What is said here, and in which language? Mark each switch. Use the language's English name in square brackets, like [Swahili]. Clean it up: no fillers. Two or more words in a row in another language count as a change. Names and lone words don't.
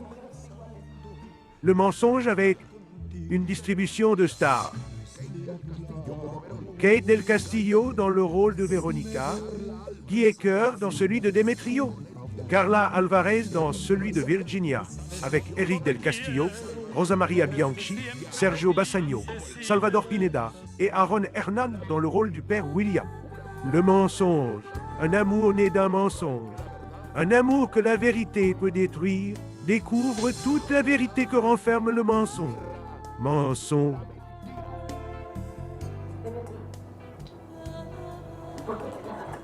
[French] Le mensonge avec une distribution de stars. Kate Del Castillo dans le rôle de Véronica, Guy Ecker dans celui de Démétrio, Carla Alvarez dans celui de Virginia, avec Eric Del Castillo, Rosa Maria Bianchi, Sergio Bassagno, Salvador Pineda et Aaron Hernan dans le rôle du père William. Le mensonge, un amour né d'un mensonge, un amour que la vérité peut détruire, découvre toute la vérité que renferme le mensonge. Mensonge.